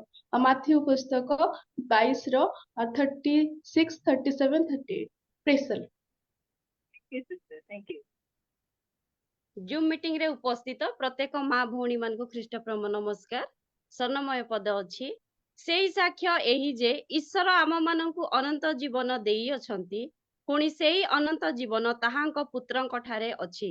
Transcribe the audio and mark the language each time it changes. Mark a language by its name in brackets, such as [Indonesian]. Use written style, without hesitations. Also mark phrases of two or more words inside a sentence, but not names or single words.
[English] ମାଥ୍ୟୁ ପୁସ୍ତକ 22:36, 37, 38। Praise the Lord. Thank you, sister. Thank you. [Odia] ଜୁମ୍ ମିଟିଂ ରେ ଉପସ୍ଥିତ ପ୍ରତ୍ୟେକ ମା ଭଉଣୀ ମାନଙ୍କୁ ଖ୍ରୀଷ୍ଟ ପ୍ରେମ ନମସ୍କାର। ସ୍ୱର୍ଣ୍ଣମୟ ପଦ ଅଛି, ସେଇ ସାକ୍ଷ୍ୟ ଏହି ଯେ ଈଶ୍ୱର ଆମମାନଙ୍କୁ ଅନନ୍ତ ଜୀବନ ଦେଇଅଛନ୍ତି, ପୁଣି ସେଇ ଅନନ୍ତ ଜୀବନ ତାହାଙ୍କ ପୁତ୍ରଙ୍କ ଠାରେ ଅଛି।